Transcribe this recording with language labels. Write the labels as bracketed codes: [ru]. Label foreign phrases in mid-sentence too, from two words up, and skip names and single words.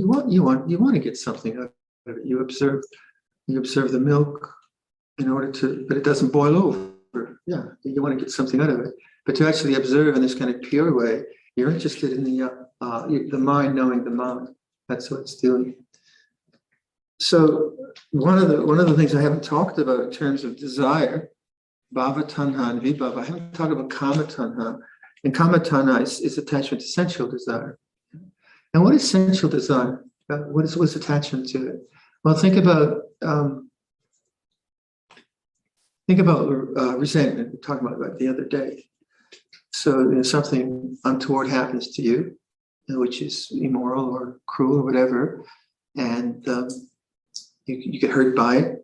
[en] You want to get something out of it. You observe the milk in order to, but it doesn't boil over. Yeah, you want to get something out of it. But to actually observe in this kind of pure way, you're interested in the mind knowing the mind. That's what it's doing. So one of the things I haven't talked about in terms of desire, [pi] bhava tanha [en] and vibhava, I haven't talked about [pi] kama tanha. [en] And [pi] kama tanha [en] is attachment to sensual desire. And what is sensual desire? What's attachment to it? Well, think about resentment. We talked about that the other day. So something untoward happens to you, which is immoral or cruel or whatever, and you get hurt by it.